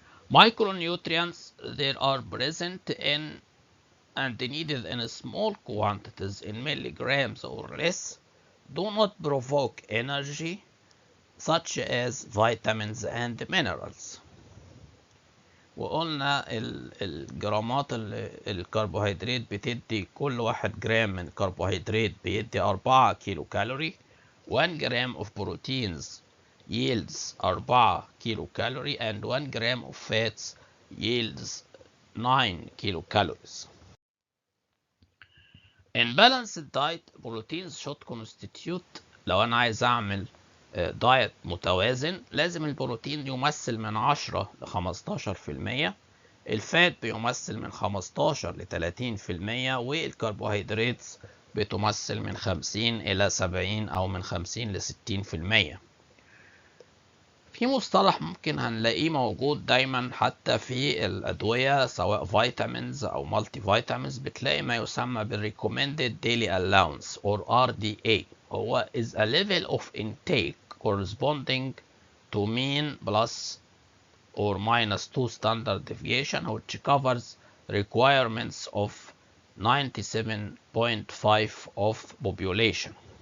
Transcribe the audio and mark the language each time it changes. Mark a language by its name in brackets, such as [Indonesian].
[English] Micronutrients, they are present in and needed in small quantities in milligrams or less, do not provoke energy, such as vitamins and minerals. [Arabic] وقلنا الجرامات الكربوهيدرات بتدي كل 1 جرام من كربوهيدرات بيدي 4 كيلو كالوري. [English] 1 gram of proteins yields 4 kilo calorie and 1 gram of fats yields 9 kilocalories. In balanced diet, proteins should constitute. [Arabic] لو أنا عايز أعمل دايت متوازن لازم البروتين يمثل من 10 ل 15%، الفات بيمثل من 15 ل 30%، والكربوهيدرات بتمثل من 50 إلى 70 أو من 50 ل 60%. في مصطلح ممكن هنلاقيه موجود دايما حتى في الأدوية سواء فيتامينز أو مالتي فيتامينز، بتلاقي ما يسمى بالريكومندed [English] daily allowance or RDA. [Arabic] هو [English] is a level of intake corresponding to mean plus or minus 2 standard deviation, which covers requirements of 97.5% of population.